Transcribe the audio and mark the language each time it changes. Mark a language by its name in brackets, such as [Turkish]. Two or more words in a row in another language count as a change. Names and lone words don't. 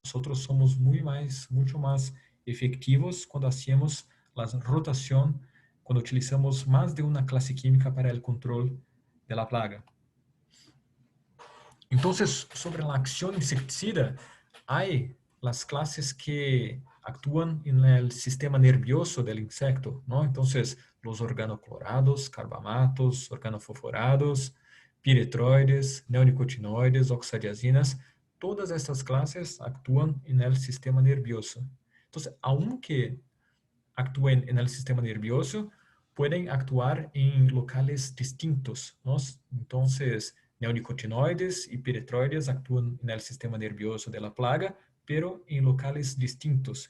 [Spanish] Nosotros somos mucho más efectivos cuando hacemos la rotación, cuando utilizamos más de una clase química para el control de la plaga. Entonces, sobre la acción insecticida, hay las clases que actúan en el sistema nervioso del insecto, ¿no? Entonces, los organoclorados, carbamatos, organofosforados, piretroides, neonicotinoides, oxadiazinas, todas estas clases actúan en el sistema nervioso. Entonces, aunque actúen en el sistema nervioso, pueden actuar en locales distintos, ¿no? Entonces, neonicotinoides y piretroides actúan en el sistema nervioso de la plaga, pero en locales distintos.